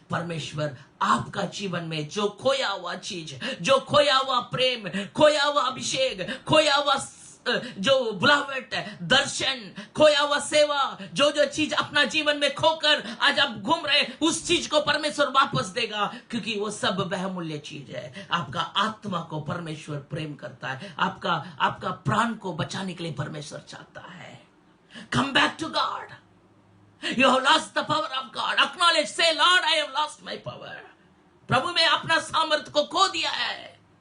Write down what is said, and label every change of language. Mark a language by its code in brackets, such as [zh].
[hi] परमेश्वर आपका जीवन में जो खोया हुआ चीज, जो खोया हुआ प्रेम, खोया हुआ अभिषेक, खोया हुआ जो बुलावट, दर्शन, खोया हुआ सेवा, जो जो चीज अपना जीवन में खोकर आज आप घूम रहे, उस चीज को परमेश्वर वापस देगा, क्योंकि वो सब बहुमूल्य चीज है। आपका आत्मा को परमेश्वर प्रेम करता है, आपका प्राण को बचाने के लिए परमेश्वर चाहता है। [en] Come back to God. You have lost the power of God. Acknowledge, say, Lord, I have lost my power. [hi] प्रभु मैं अपना सामर्थ्य को खो दिया है।